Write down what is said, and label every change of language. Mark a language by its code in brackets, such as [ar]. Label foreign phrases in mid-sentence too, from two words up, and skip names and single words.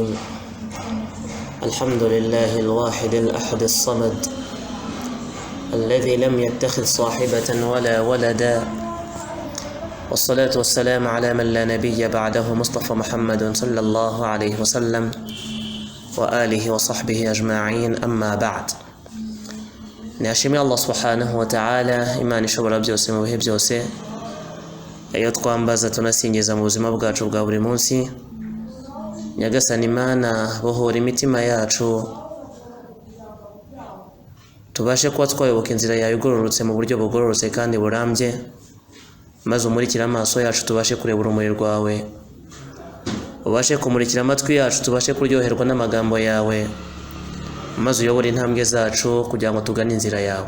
[ar] الحمد لله الواحد الأحد الصمد الذي لم يتخذ صاحبة ولا ولدا، والصلاة والسلام على من لا نبي بعده مصطفى محمد صلى الله عليه وسلم وآله وصحبه أجمعين، أما بعد. [rw] Nashimira Allah [ar] سبحانه وتعالى, [rw] Imana ishobora byose mu bihe byose, iyo twambaza tunasingiza mu buzima bwacu bwa buri munsi. Nyagasani Imana, bohora imitima yacu tubashe kuba twayoboka inzira yawe igororotse mu buryo bugororotse kandi burambye, maze umurikire amaso yacu tubashe kureba urumuri rwawe, ubashe kumurikira amatwi yacu tubashe kuryoherwa n'amagambo yawe, maze uyobore intambwe zacu kugira ngo tugane inzira yawe.